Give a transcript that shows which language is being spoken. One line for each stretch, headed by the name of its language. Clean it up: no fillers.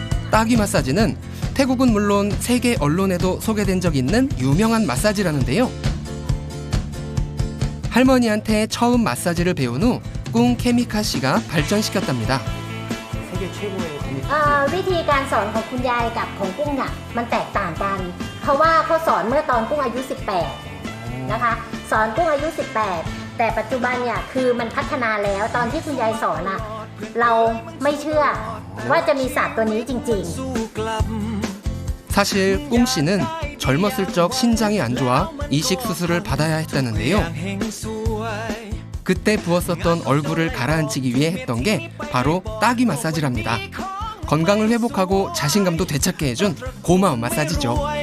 Korean: 따귀 마사지는 태국은 물론 세계 언론에도 소개된 적 있는 유명한 마사지라는데요. 할머니한테 처음 마사지를 배운 후 꿍 케미카 씨가 발전시켰답니다. 세계 최고의
Thai: วิธีการสอนของคุณยายกับของกุ้งน่ะมันแตกต่างกัน เพราะว่าเขาสอนเมื่อตอนกุ้งอายุ 18 นะคะ สอนกุ้งอายุ 18 แต่ปัจจุบันเนี่ยคือมันพัฒนาแล้วตอนที่คุณยายสอนน่ะเราไม่เชื่อว่าจะมีศาสตร์ตัวนี้จริงๆ
Korean: 사실 꿍 씨는 젊었을 적 신장이 안 좋아 이식 수술을 받아야 했다는데요. 그때 부었었던 얼굴을 가라앉히기 위해 했던 게 바로 따귀 마사지랍니다. 건강을 회복하고 자신감도 되찾게 해준 고마운 마사지죠.